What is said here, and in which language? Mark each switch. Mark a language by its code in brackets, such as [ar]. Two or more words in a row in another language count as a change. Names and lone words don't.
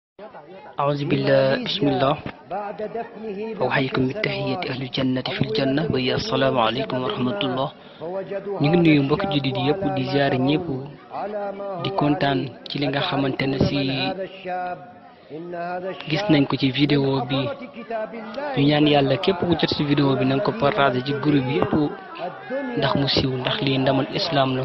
[ar] أعوذ بالله بسم الله أوحيكم بالتحية أهل الجنة في الجنة ويا السلام عليكم ورحمة الله. [wo] ñu ngi nuyu mbokk jullit yëpp di ziar ñëpp di kontaan ci li nga xamante ne si gis nañ ko ci vidéo bi. ñu ñaan yàlla képp ku jot ci vidéo bi na nga ko partager ci groupe bi yëpp ndax mu siiw, ndax lii ndamal islam la.